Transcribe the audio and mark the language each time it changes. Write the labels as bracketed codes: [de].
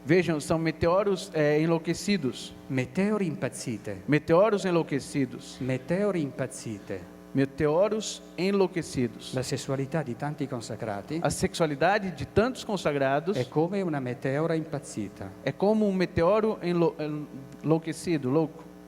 [pt] Vejam, são meteoros enlouquecidos. [it] Meteori impazzite. [pt] Meteoros enlouquecidos. [it] Meteori impazzite. [pt] Meteoros enlouquecidos. [it] La sessualità di tanti consacrati [pt] A sexualidade de tantos consagrados [it] è come una meteora impazzita. [pt] é como um meteoro enlouquecido, louco.